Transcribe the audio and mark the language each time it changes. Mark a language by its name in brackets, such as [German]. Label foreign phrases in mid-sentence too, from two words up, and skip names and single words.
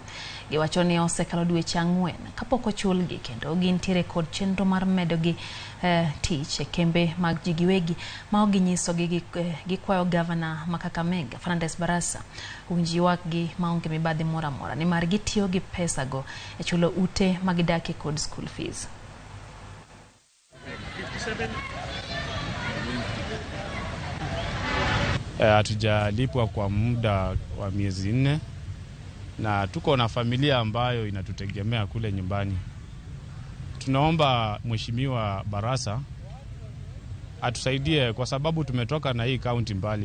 [Luo (Kenya and Tanzania)] Giwacho ni osekalo dweche 4 kapok ochulgi kendo gintiere kod chenro mar medogi tich e kembe mag ji giwegi ma oginyiso gikwayo gavana Makakamega Fernandes Barasa winji ywakgi maonge mibadhi moro amora ni mar gitiyo gi pesago e chulo ute magidake kod [English] school fees. [Swahili] Hatujalipwa kwa muda wa miezi 4 na tuko na familia ambayo inatutegemea kule nyumbani. Tunaomba Mheshimiwa Barasa atusaidie kwa sababu tumetoka na hii county mbali.